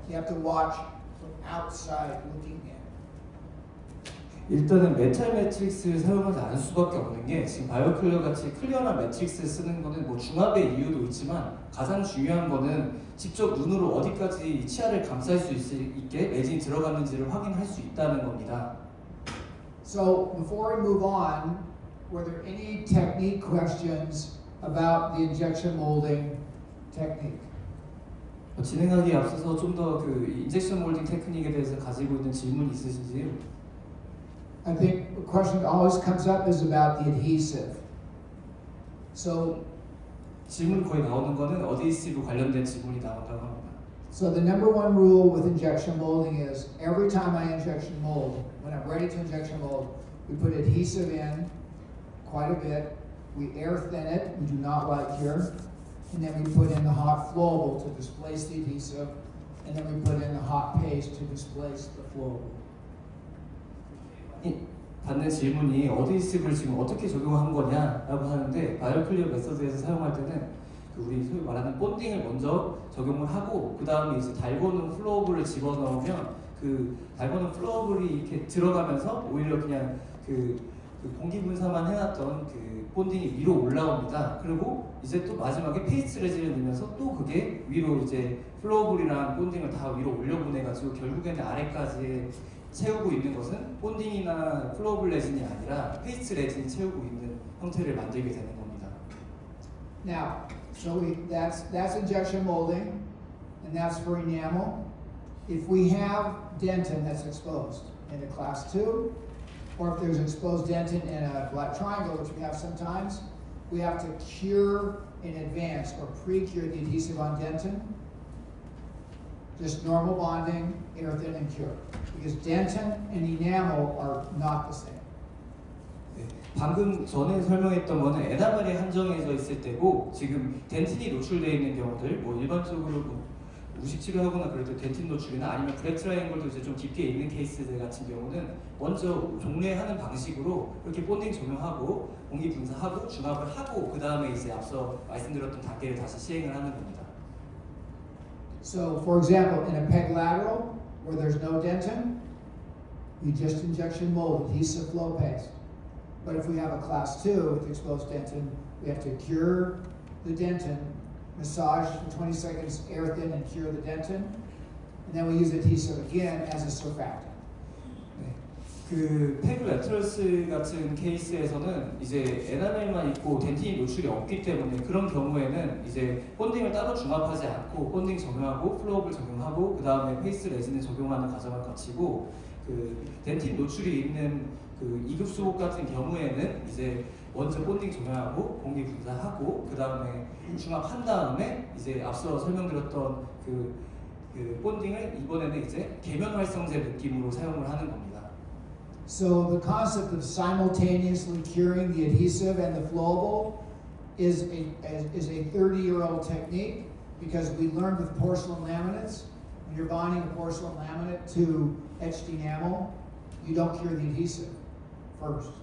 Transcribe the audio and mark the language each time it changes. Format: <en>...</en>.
<en>You have to watch from outside looking in.</en> <ko>일단은 메탈 매트릭스를 사용하지 않을 수밖에 없는 게 지금 바이오클리어 같이 클리어나 매트릭스를 쓰는 거는 뭐 중압의 이유도 있지만 가장 중요한 거는 직접 눈으로 어디까지 치아를 감쌀 수 있게 레진이 들어갔는지를 확인할 수 있다는 겁니다.</ko> <en>So before we move on, were there any technique questions about the injection molding technique?</en> <ko>진행하기에 앞서서 좀 더 그 인젝션 몰딩 테크닉에 대해서 가지고 있는 질문 있으신지요?</ko> <en>I think the question that always comes up is about the adhesive. So</en> <ko>질문 거의 나오는 거는 어드히시브 관련된 질문이 나온다고 합니다.</ko> <en>So the number one rule with injection molding is every time I injection mold, when I'm ready to injection mold, we put adhesive in quite a bit. We air thin it. We do not light cure. And then we put in the hot flowable to displace the adhesive. And then we put in the hot paste to displace the flowable.</en> <ko>받는 질문이 어드히시브를 지금 어떻게 적용한 거냐라고 하는데 바이오클리어 메서드에서 사용할 때는 그 우리 소위 말하는 본딩을 먼저 적용을 하고 그 다음에 이제 달고는 플로어블을 집어넣으면 그 달고는 플로어블이 이렇게 들어가면서 오히려 그냥 그 공기 분사만 해놨던 그 본딩이 위로 올라옵니다. 그리고 이제 또 마지막에 페이스트 레진을 넣으면서 또 그게 위로 이제 플로어블이랑 본딩을 다 위로 올려보내가지고 결국에는 아래까지 채우고 있는 것은 본딩이나 플로어블 레진이 아니라 페이스트 레진이 채우고 있는 형태를 만들게 되는 겁니다.</ko> <en>Now, so that's injection molding, and that's for enamel. If we have dentin that's exposed in a class 2, or if there's exposed dentin in a black triangle, which we have sometimes, we have to cure in advance or pre-cure the adhesive on dentin. Just normal bonding, air thin, and cure. Because dentin and enamel are not the same.</en> <ko>네, 방금 전에 설명했던 거는 에나멜에 한정해져 있을 때고 지금 덴틴이 노출되어 있는 경우들 뭐 일반적으로 뭐 우식 치료하거나 그럴 때 덴틴 노출이나 아니면 블랙 트라이앵글도 이제 좀 깊게 있는 케이스들 같은 경우는 먼저 종례하는 방식으로 이렇게 본딩 적용하고 공기 분사하고 중압을 하고 그 다음에 이제 앞서 말씀드렸던 단계를 다시 시행을 하는 겁니다.</ko> <en>So, for example, in a peg lateral where there's no dentin, we just injection mold adhesive flow paste. But if we have a class 2 with exposed dentin, we have to cure the dentin, massage for 20 seconds, air thin, and cure the dentin. And then we use adhesive again as a surfactant.</en> <ko>그 페그 레터러스 같은 케이스에서는 이제 에나멜만 있고 덴틴이 노출이 없기 때문에 그런 경우에는 이제 본딩을 따로 중합하지 않고 본딩 적용하고 플로어블 적용하고 그 다음에 페이스 레진을 적용하는 과정을 거치고 그 덴틴 노출이 있는 그 2급 수복 같은 경우에는 이제 먼저 본딩 적용하고 공기 분사하고 그 다음에 중합한 다음에 이제 앞서 설명드렸던 그 본딩을 이번에는 이제 계면 활성제 느낌으로 사용을 하는 겁니다.</ko> <en>So the concept of simultaneously curing the adhesive and the flowable is a 30-year-old technique because we learned with porcelain laminates, when you're bonding a porcelain laminate to etched enamel, you don't cure the adhesive first.</en>